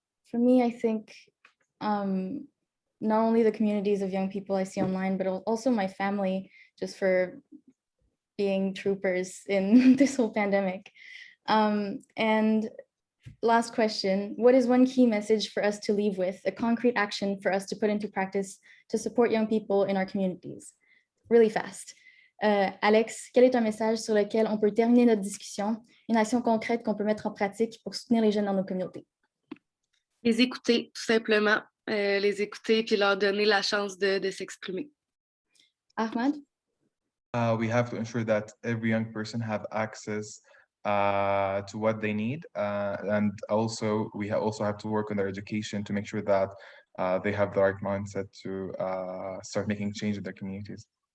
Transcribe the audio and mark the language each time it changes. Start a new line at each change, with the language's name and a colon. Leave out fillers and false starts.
English: For me, I think not only the communities of young people I see online, but also my family, just for being troopers in this whole pandemic. And last question, what is one key message for us to leave with, a concrete action for us to put into practice to support young people in our communities? Really fast.
French: Alex, quel est un message sur lequel on peut terminer notre discussion, une action concrète qu'on peut mettre en pratique pour soutenir les jeunes dans nos communautés? Les écouter, tout simplement. Les écouter puis leur donner la chance de s'exprimer.
English: Ahmad? We have to ensure that every young person have access to what they need, and also we also have to work on their education to make sure that they have the right mindset to start making change in their communities.